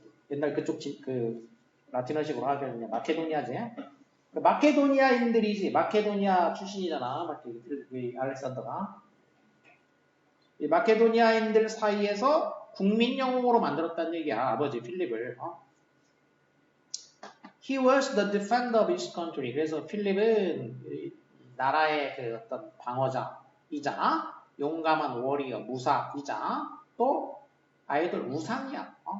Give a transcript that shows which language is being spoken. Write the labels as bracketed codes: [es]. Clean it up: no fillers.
[ko] 옛날 그쪽 그 라틴어식으로 하면 마케도니아지. 마케도니아인들이지. 마케도니아 출신이잖아. 알렉산더가. 이 마케도니아인들 사이에서 국민 영웅으로 만들었다는 얘기야. 아버지 필립을. [en] He was the defender of his country. [ko] 그래서 필립은 나라의 그 어떤 방어자이자 용감한 워리어, 무사이자 또 아이돌 우상이야.